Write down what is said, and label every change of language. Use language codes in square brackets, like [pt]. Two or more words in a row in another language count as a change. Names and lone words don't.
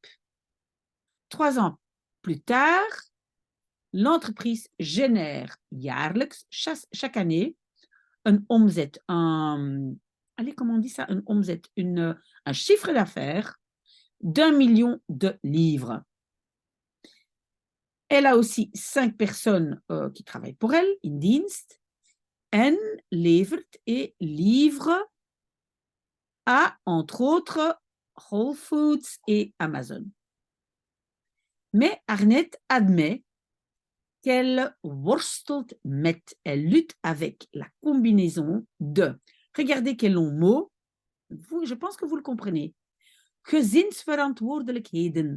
[fr] 3 ans plus tard, l'entreprise génère jaarlijks, chaque année, un omzet, allez, comment on dit ça, un omzet, un chiffre d'affaires d'1 million de livres. Elle a aussi 5 personnes qui travaillent pour elle, [nl] in dienst, en levert [fr] et livre à, entre autres, Whole Foods et Amazon. Mais Arnett admet qu'elle [nl] worstelt met, [fr] elle lutte avec la combinaison de, regardez quel long mot, je pense que vous le comprenez, gezinsverantwoordelijkheden.